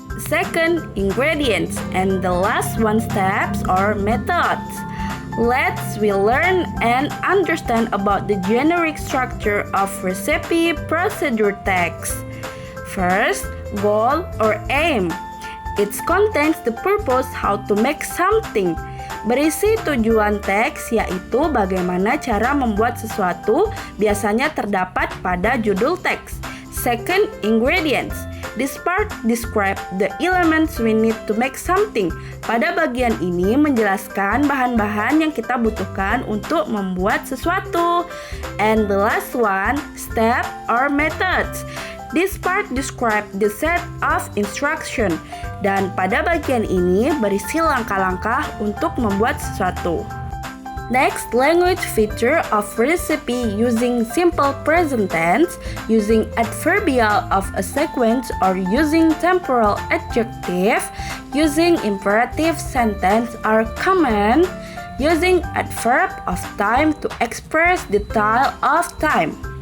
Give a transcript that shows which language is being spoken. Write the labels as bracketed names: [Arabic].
[English] Second, ingredients, and the last one, steps or methods. Let's learn and understand about the generic structure of recipe procedure text. First, goal or aim. It contains the purpose how to make something. [Indonesian] Berisi tujuan teks yaitu bagaimana cara membuat sesuatu, biasanya terdapat pada judul teks. [English] Second, ingredients. This part describe the elements we need to make something. [Indonesian] Pada bagian ini menjelaskan bahan-bahan yang kita butuhkan untuk membuat sesuatu. [English] And the last one, step or methods. This part describe the set of instruction. [Indonesian] Dan pada bagian ini berisi langkah-langkah untuk membuat sesuatu. [English] Next, language feature of recipe using simple present tense, using adverbial of a sequence or using temporal adjective, using imperative sentence are common, using adverb of time to express detail of time.